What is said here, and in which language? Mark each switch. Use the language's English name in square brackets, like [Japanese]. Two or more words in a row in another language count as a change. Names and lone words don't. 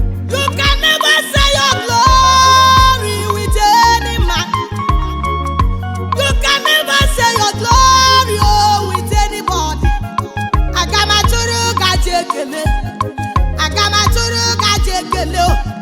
[English] You can never say your glory with any man. You can never say your glory, oh, with anybody. [Igbo] Aga m atụrụ gị aja ekele. Aga m atụrụ gị aja ekele, oh.